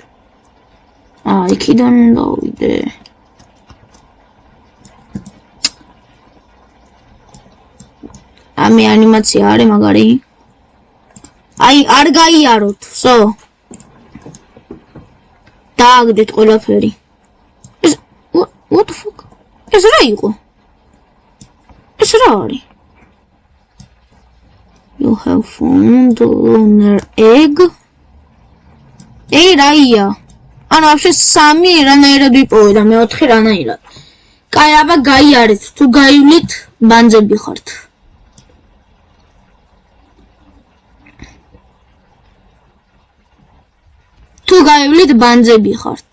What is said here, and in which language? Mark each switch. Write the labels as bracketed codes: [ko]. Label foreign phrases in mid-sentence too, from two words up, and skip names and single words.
[ka] იქიდან დავიდე. ამი ანიმაცია არის მაგარი. არ გაიაროთ, სო. დააგდეთ ყველაფერი. [en] What the fuck? [ka] ეს რა იყო? ეს რა არის? [en] You have found lunar egg. [ka] რაია? ანუ вообще 3 რანაირად ვიპოვე და მე-4 რანაირად. კაი, აბა გაიარეთ, თუ გაივლით, ბანძები ხართ. თუ გაივლით, ბანძები ხართ.